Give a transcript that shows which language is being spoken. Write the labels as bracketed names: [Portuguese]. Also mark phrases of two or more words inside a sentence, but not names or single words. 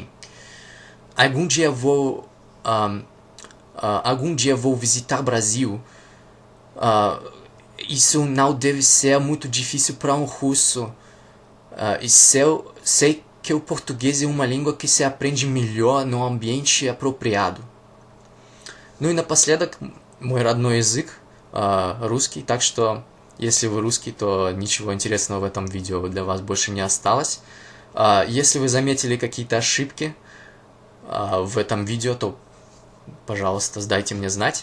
[Portuguese] Algum dia vou visitar Brasil isso não deve ser muito difícil para um russo. E sei que o português é uma língua que se aprende melhor no ambiente apropriado. [Russian] Ну и напоследок, мой родной язык русский, так что если вы русский, то ничего интересного в этом видео для вас больше не осталось. Если вы заметили какие-то ошибки в этом видео, то, пожалуйста, дайте мне знать.